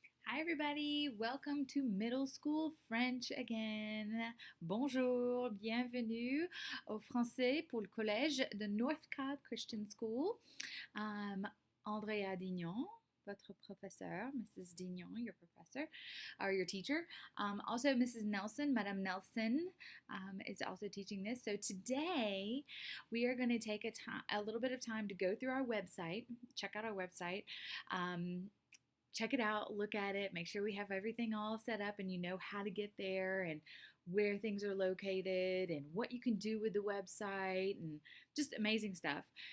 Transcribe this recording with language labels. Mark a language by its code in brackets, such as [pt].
[en] Hi everybody, welcome to middle school French again. [fr] Bonjour, bienvenue au français pour le collège de Northcott Christian School. Andrea Dignon, votre professeur, Mrs. [en] Dignon, your professor, or your teacher. Also Mrs. Nelson, Madame Nelson, is also teaching this. So today we are going to take a little bit of time to go through our website, check out our website. Check it out, look at it, make sure we have everything all set up and you know how to get there and where things are located and what you can do with the website and just amazing stuff.